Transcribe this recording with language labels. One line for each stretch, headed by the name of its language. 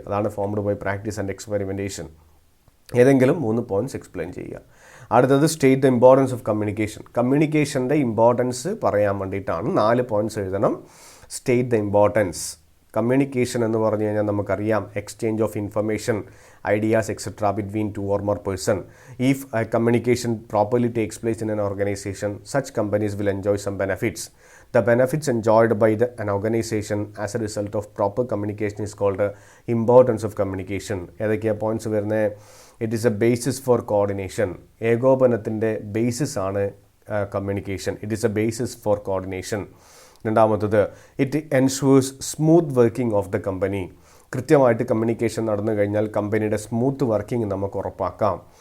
English: അതാണ് formed by practice and experimentation.
Malayalam: ഏതെങ്കിലും 3 points explain ചെയ്യുക. അടുത്തത്
English: State the importance of communication.
Malayalam: കമ്മ്യൂണിക്കേഷൻ്റെ importance പറയാൻ വേണ്ടിയിട്ടാണ് 4 പോയിൻറ്റ്സ് എഴുതണം.
English: State the importance.
Malayalam: കമ്മ്യൂണിക്കേഷൻ എന്ന് പറഞ്ഞു കഴിഞ്ഞാൽ നമുക്കറിയാം,
English: Exchange of information, ideas etc. between 2 or more person. If communication properly takes place in an organization, such companies will enjoy some benefits. The benefits enjoyed by an organization as a result of proper communication is called importance of communication.
Malayalam: ഏതൊക്കെയാ points വരുന്നത്?
English: It is a basis for coordination.
Malayalam: ഏകോപനത്തിൻ്റെ basis ആണ് communication.
English: It is a basis for coordination. രണ്ടാമത്തത് it ensures smooth working of the company.
Malayalam: കൃത്യമായിട്ട് communication നടന്നു കഴിഞ്ഞാൽ കമ്പനിയുടെ smooth working നമുക്ക് ഉറപ്പാക്കാം.